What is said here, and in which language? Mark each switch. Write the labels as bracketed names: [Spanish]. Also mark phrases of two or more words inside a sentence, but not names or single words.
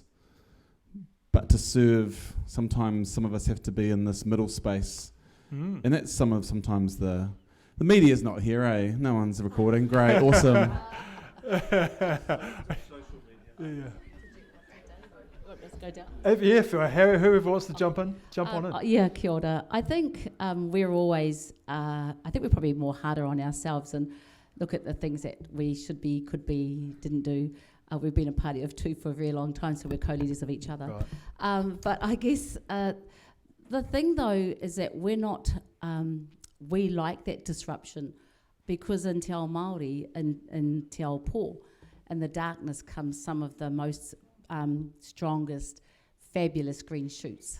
[English] But to serve, sometimes some of us have to be in this middle space. And that's sometimes the media's not here, eh? No one's recording. Great, awesome. For whoever wants to jump on it. Yeah, [Māori] kia ora. [English] I think we're always, I think we're probably more harder on ourselves and look at the things that we should be, could be, didn't do. We've been a party of two for a very long time, so we're co-leaders of each other. Right. But I guess the thing, though, is that we're not, we like that disruption because in [Māori] Te Ao Māori [English] and in [Māori] Te Ao Pō, [English] in the darkness comes some of the most strongest, fabulous green shoots.